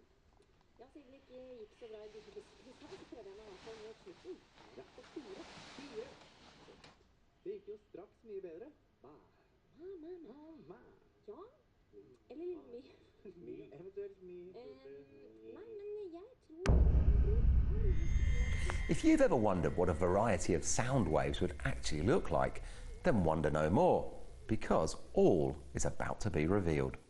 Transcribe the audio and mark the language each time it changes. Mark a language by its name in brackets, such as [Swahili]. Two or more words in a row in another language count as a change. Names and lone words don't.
[Norwegian] Ja, siden det ikke gikk så bra i dykkerbussen, så prøver jeg meg i hvert fall mot slutten. Ja, og 4. Det gikk jo straks mye bedre. Ja, eller mye. Eventuelt mye. Nei, men jeg tror... [English] If you've ever wondered what a variety of sound waves would actually look like, then wonder no more, because all is about to be revealed.